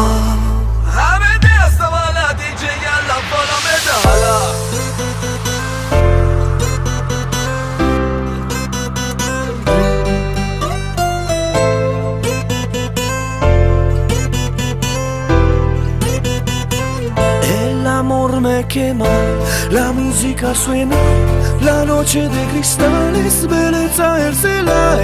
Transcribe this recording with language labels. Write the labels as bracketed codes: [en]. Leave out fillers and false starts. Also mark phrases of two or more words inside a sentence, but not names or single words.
[fa] همه دست والا دیجی یلا بالا بده حالا [es] amor me quema, la música suena, la noche de cristales, belleza el cielo.